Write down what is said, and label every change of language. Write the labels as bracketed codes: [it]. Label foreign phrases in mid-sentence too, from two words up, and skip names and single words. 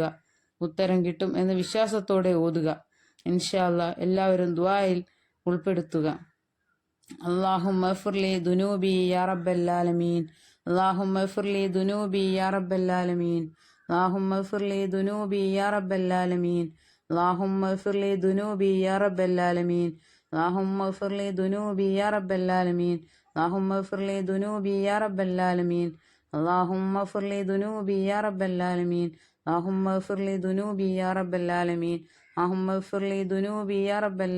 [ml] ഉത്തരം കിട്ടും എന്ന വിശ്വാസത്തോടെ ഓതുക. [ar] إن شاء الله [ml] എല്ലാവരും ദുആയിൽ ഉൾപ്പെടുത്തുക. [ar] اللهم اغفر لي ذنوبي يا رب العالمين. اللهم اغفر لي ذنوبي يا رب العالمين. اللهم اغفر لي ذنوبي يا رب العالمين. اللهم اغفر لي ذنوبي يا رب العالمين. اللهم اغفر لي ذنوبي يا رب العالمين. اللهم اغفر لي ذنوبي يا رب العالمين. اللهم اغفر لي ذنوبي يا رب العالمين. اللهم اغفر لي ذنوبي يا رب العالمين. اللهم اغفر لي ذنوبي يا رب العالمين.